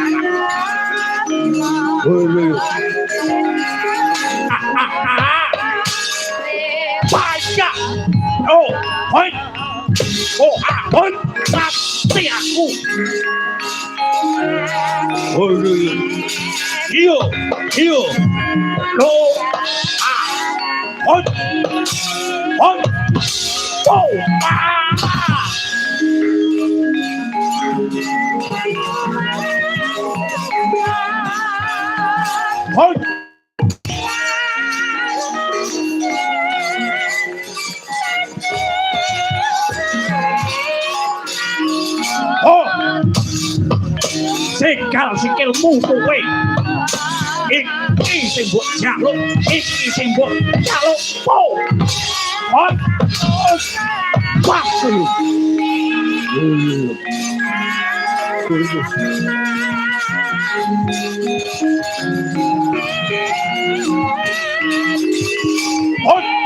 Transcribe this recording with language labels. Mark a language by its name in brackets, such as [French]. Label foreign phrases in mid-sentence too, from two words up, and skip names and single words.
[Indonesian] Banyak. Oh, hoi. Oh, hoi. [Javanese] Mati aku. Iyo. Lo. Hoi. Hoi. Oh, hoi. Oh, sekal sikilmu kowe. Iki sing mbok jaluk, iki sing mbok jaluk. Oh, hoi. Pasu. Hoi.